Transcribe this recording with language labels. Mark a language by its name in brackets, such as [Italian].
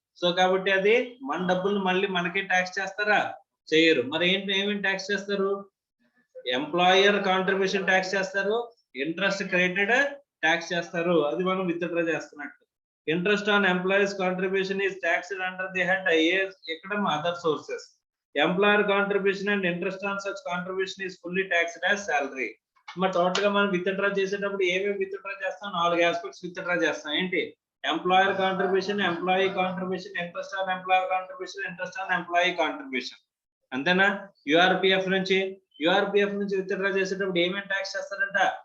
[Telugu] So కాబట్టి అది మన డబ్బులు మళ్ళీ మనకే ట్యాక్స్ చేస్తారా? చేయరు. మరి ఏమేమి ట్యాక్స్ చేస్తారు? ఎంప్లాయర్ కాంట్రిబ్యూషన్ ట్యాక్స్ చేస్తారు, ఇంట్రెస్ట్ క్రెడిటెడ్ ట్యాక్స్ చేస్తారు. అది మనం విత్డ్రా చేస్తున్నట్టు. [English] Interest on employees contribution is taxed under the head other sources. Employer contribution and interest on such contribution is fully taxed as salary. [Telugu] Total గా మనం withdraw చేసేటప్పుడు ఏమేమి withdraw చేస్తాం, 4 ఆస్పెక్ట్స్ విత్డ్రా చేస్తాం. ఏంటి? [English] Employer contribution, employee contribution, interest on employer contribution, interest on employee contribution. [Telugu] అంతేనా? యూఆర్పిఎఫ్ నుంచి withdraw చేసేటప్పుడు ఏమేమి ట్యాక్స్ చేస్తారంట?